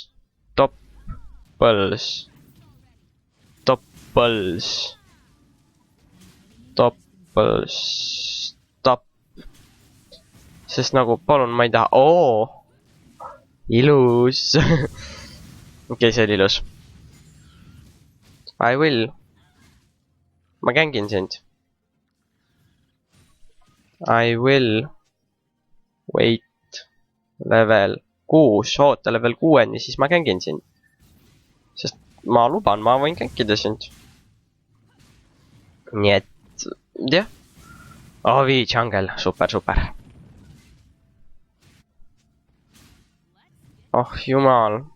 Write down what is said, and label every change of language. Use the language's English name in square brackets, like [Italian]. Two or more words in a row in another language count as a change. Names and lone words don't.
[Estonian] Sest nagu, palun, ma ei taha. Ilus. Okei, see oli ilus. [English] I will. [Estonian] Ma kängin sind. [English] I will. Wait. Level 6. [Estonian] Oota level 6-ni, siis ma kängin sind. Sest ma luban, ma võin känkida sind. Nii et, jah. V-Jungle, super. Oh, jumal.